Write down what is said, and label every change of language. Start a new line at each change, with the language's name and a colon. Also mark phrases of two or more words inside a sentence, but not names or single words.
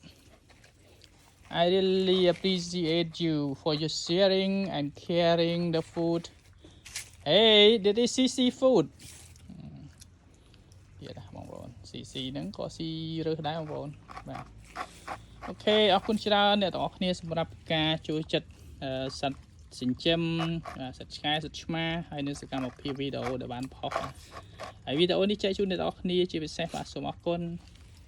English: I really appreciate you for your sharing and caring the food hey that is CC food
Khmer: ទៀតបងប្អូន CC ហ្នឹងក៏ស៊ីរើសដែរបងប្អូនបាទអូខេអរគុណច្រើនអ្នកទាំងអស់គ្នាសម្រាប់ការចូលចិត្តសត្វចិញ្ចឹមសត្វឆ្កែសត្វឆ្មាហើយនៅសកម្មភាពវីដេអូដែលបានផុសហើយវីដេអូនេះចែកជូនអ្នកទាំងអស់គ្នាជាពិសេសបាទសូមអរគុណ